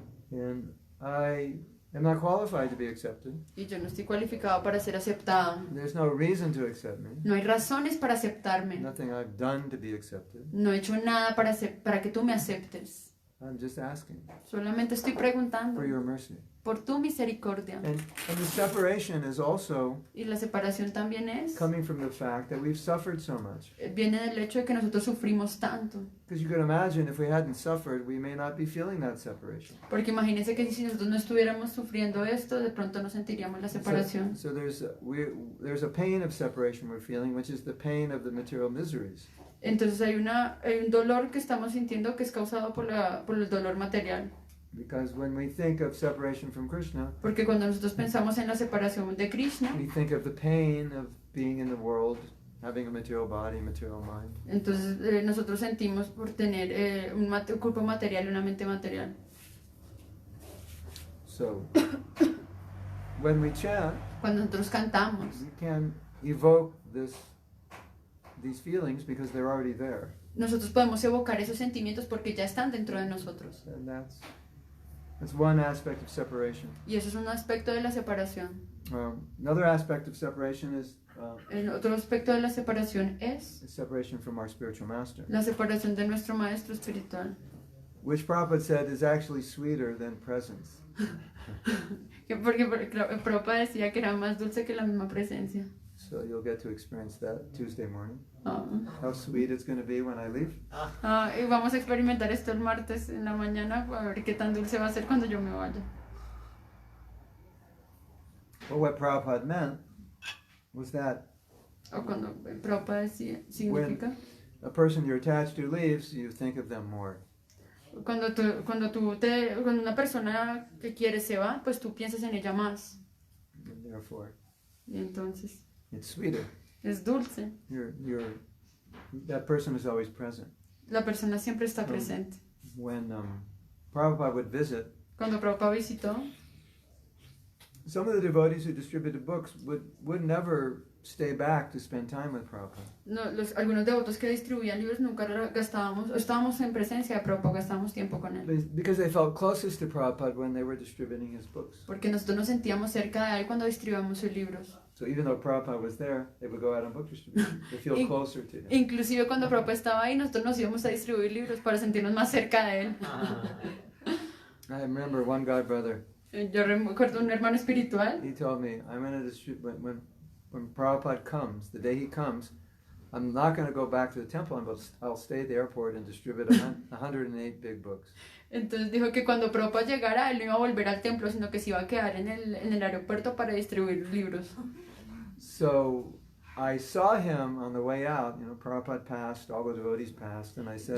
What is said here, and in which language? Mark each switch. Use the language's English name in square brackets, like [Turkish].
[English] And I am not qualified to be accepted. [Spanish] Y yo no estoy cualificado para ser aceptado. [English] There's no reason to accept me. [Spanish] No hay razones para aceptarme. [English] Nothing I've done to be accepted. [Spanish] No he hecho nada para que tú me aceptes. [English] I'm just asking [Spanish] Solamente estoy preguntando [English] for your mercy. [Spanish] por tu misericordia. [English] And the separation is also [Spanish] Y la separación también es, [English] coming from the fact that we've suffered so much. [Spanish] viene del hecho de que nosotros sufrimos tanto. [English] Because you could imagine if we hadn't suffered, we may not be feeling that separation. [Spanish] Porque imagínense que si nosotros no estuviéramos sufriendo esto, de pronto no sentiríamos la separación. [English] So there's a pain of separation we're feeling, which is the pain of the material miseries. [Spanish] Entonces hay un dolor que estamos sintiendo que es causado por el dolor material. [English] Because when we think of separation from Krishna, [Spanish] Porque cuando nosotros pensamos en la separación de Krishna, [English] we think of the pain of being in the world, having a material body, material mind. [Spanish] entonces nosotros sentimos por tener un cuerpo material y una mente material. [English] So when we chant, [Spanish] Cuando nosotros cantamos, [English] we can evoke these feelings because they're already there. [Spanish] nosotros podemos evocar esos sentimientos porque ya están dentro de nosotros. [English] And that's one aspect of separation. [Spanish] Y eso es un aspecto de la separación. [English] Another aspect of separation is [Spanish] El otro aspecto de la separación es [English] separation from our spiritual master, [Spanish] la separación de nuestro maestro espiritual. [English] which Prabhupada said is actually sweeter than presence. [Spanish] Porque Prabhupada decía que era más dulce que la misma presencia. [English] So you'll get to experience that Tuesday morning. Ah. How sweet it's going to be when I leave. [Spanish] Y vamos a experimentar esto el martes en la mañana a ver qué tan dulce va a ser cuando yo me vaya. [English] Well, what Prabhupada meant was that [Spanish] O cuando Prabhupada decía, significa [English] a person you're attached to leaves, you think of them more. [Spanish] cuando una persona que quieres se va, pues tú piensas en ella más. [English] And therefore, [Spanish] Y entonces [English] it's sweeter. [Spanish] es dulce. [English] That person is always present. [Spanish] La persona siempre está presente. [English] When Prabhupada would visit, [Spanish] Cuando Prabhupada visitó, [English] some of the devotees who distributed books would never stay back to spend time with Prabhupada. [Spanish] algunos devotos que distribuían libros nunca estábamos en presencia de Prabhupada, gastábamos tiempo con él. [English] Because they felt closest to Prabhupada when they were distributing his books. [Spanish] Porque nosotros nos sentíamos cerca de él cuando distribuíamos sus libros. [English] So even though Prabhupada was there, they would go out on book distribution. They feel closer to him. [Spanish] Inclusive cuando Prabhupada estaba ahí, nosotros nos íbamos a distribuir libros para sentirnos más cerca de él. [English] I remember one god brother. [Spanish] Yo recuerdo un hermano espiritual. [English] He told me, I'm going to distribute when Prabhupada comes, the day he comes, I'm not going to go back to the temple. I'll stay at the airport and distribute 108 big books. [Spanish] Entonces dijo que cuando Prabhupada llegara, él no iba a volver al templo, sino que se iba a quedar en el aeropuerto para distribuir libros. [English] So I saw him on the way out. You know, Prabhupada passed, all the devotees passed, and I said,